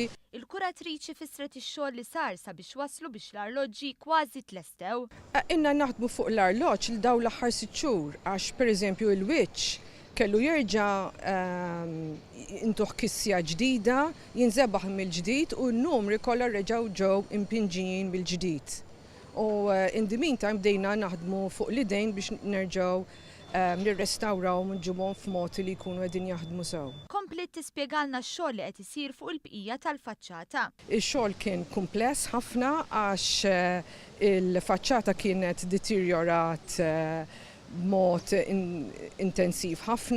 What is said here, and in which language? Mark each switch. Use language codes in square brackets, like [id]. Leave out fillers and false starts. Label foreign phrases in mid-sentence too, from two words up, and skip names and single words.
[mt] Il-kuratriċi fissret ix-xogħol li sar sabiex waslu biex l-arloġġi kważi tlestew. Inna naħdmu fuq l-arloġġ li dawn l-aħħar 6 xhur għax pereżempju il-wiċċ kellu jerġa' intuħ kissja ġdida, jinżebaħ mill-ġdid u n-numri kollha reġgħu ġew impinġijin bil-ġdid. U [en] in the meantime [mt] bdejna naħdmu fuq l-idejn biex nerġgħu nirrestawraw nġibhom f'mod li jkunu qegħdin jaħdmu sew. Komplet tispjegalna x-xogħol li qed isir fuq il-bqija tal-faċċata. Ix-xogħol kien kumpless ħafna għax il-faċċata kienet deteriorat b'mod intensiv ħafna.